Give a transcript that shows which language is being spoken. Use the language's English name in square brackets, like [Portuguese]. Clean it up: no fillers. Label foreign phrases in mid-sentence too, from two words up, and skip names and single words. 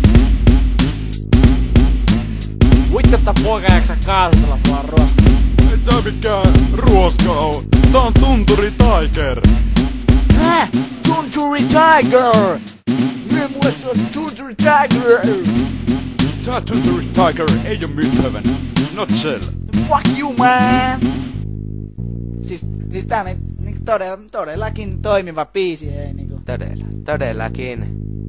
[Finnish] Vittu, että poika jaksa kaasutella vaan ruoska. Ei tää mikään ruoska oo, tää on Tunturi Tiger. Hä? Tunturi Tiger! Mie mulle tuossa Tunturi Tiger! Tää Tunturi Tiger ei oo Mythöven. [English] Not sell. Fuck you, man! [Finnish] Siis tää on todellakin toimiva biisi, ei niinku. Todellakin.